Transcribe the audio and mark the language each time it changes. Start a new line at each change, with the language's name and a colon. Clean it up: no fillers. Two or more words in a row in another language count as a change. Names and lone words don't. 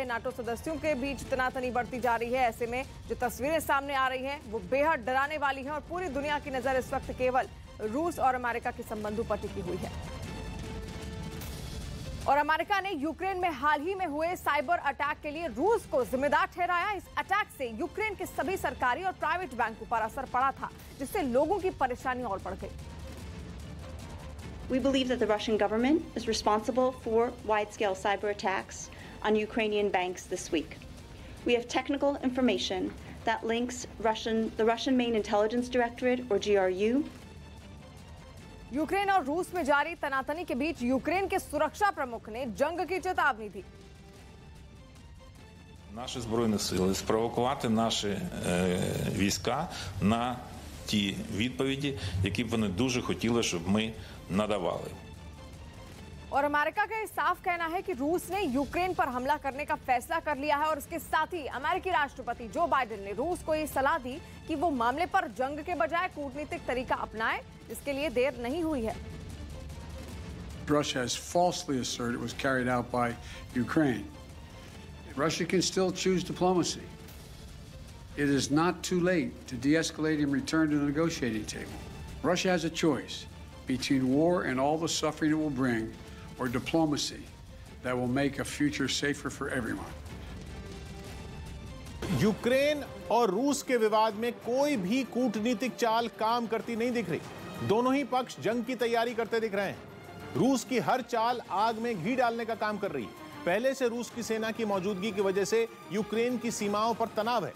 Hindi: नाटो सदस्यों के बीच तनातनी बढ़ती जा रही है। ऐसे में जो तस्वीरें सामने आ रही हैं वो बेहद डराने वाली हैं और पूरी दुनिया की नजर इस वक्त केवल रूस और अमेरिका के संबंधों पर टिकी हुई है। और अमेरिका ने यूक्रेन में हाल ही में हुए
English: cyber attack
Hindi: के लिए रूस को जिम्मेदार ठहराया। इस अटैक से यूक्रेन के सभी सरकारी और
English: private banks
Hindi: पर असर पड़ा था, जिससे लोगों की परेशानी और बढ़ गई।
English: We believe that the Russian government is responsible for wide-scale cyber attacks on Ukrainian banks this week. We have technical information that links the Russian Main Intelligence Directorate, or GRU.
Hindi: यूक्रेन और रूस में जारी तनातनी के बीच यूक्रेन के सुरक्षा प्रमुख ने जंग की चेतावनी दी।
Ukrainian: Наші збройні сили спровокувати наші війська на ті відповіді, які б вони дуже хотіли, щоб ми надавали.
Hindi: और अमेरिका का साफ कहना है कि रूस ने यूक्रेन पर हमला करने का फैसला कर लिया है और इसके साथ ही अमेरिकी राष्ट्रपति जो बाइडेन ने रूस को ये सलाह दी कि वो मामले पर जंग के बजाय कूटनीतिक तरीका अपनाए, इसके लिए देर नहीं हुई है।
English: Russia has falsely asserted it was carried out by Ukraine. Russia can still choose diplomacy. It is not too late to de-escalate and return to the negotiating table. Russia has a choice between war and all the suffering it will bring, or diplomacy that will make a future safer for everyone.
Hindi: यूक्रेन और रूस के विवाद में कोई भी कूटनीतिक चाल काम करती नहीं दिख रही। दोनों ही पक्ष जंग की तैयारी करते दिख रहे हैं। रूस की हर चाल आग में घी डालने का काम कर रही है। पहले से रूस की सेना की मौजूदगी की वजह से यूक्रेन की सीमाओं पर तनाव है।